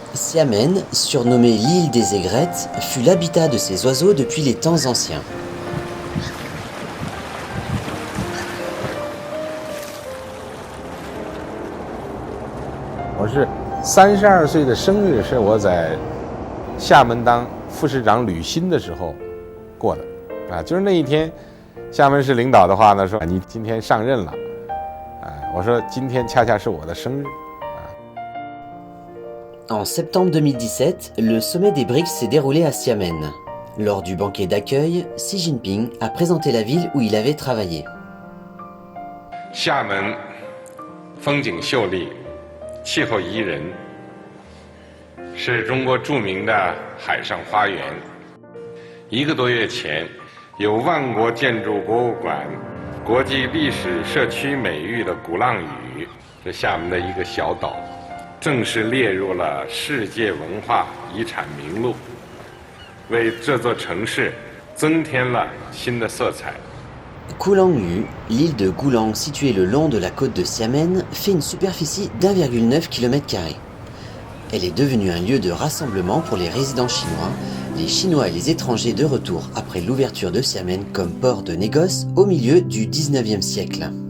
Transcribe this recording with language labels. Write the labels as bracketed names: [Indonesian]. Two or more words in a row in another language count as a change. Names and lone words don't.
[French] Xiamen, surnommée l'île des aigrettes, fut l'habitat de ces oiseaux depuis les temps anciens. [Chinese] Je 32 岁的生日是我在厦门当副市长履新的时候过的啊，就是那一天，厦门市领导的话呢说你今天上任了，我说今天恰恰是我的生日。 [French] En septembre 2017, le sommet des BRICS s'est déroulé à Xiamen. Lors du banquet d'accueil, Xi Jinping a présenté la ville où il avait travaillé. [Chinese] 厦门风景秀丽，气候宜人，是中国著名的海上花园。1个多月前，有万国建筑博物馆、国际历史社区美誉的鼓浪屿，这厦门的一个小岛，正式列入了世界文化遗产名录，为这座城市增添了新的色彩。 [French] Kulangyu, l'île de Gulang située le long de la côte de Xiamen, fait une superficie d'1,9 km². Elle est devenue un lieu de rassemblement pour les résidents chinois, les Chinois et les étrangers de retour après l'ouverture de Xiamen comme port de négoce au milieu du 19e siècle.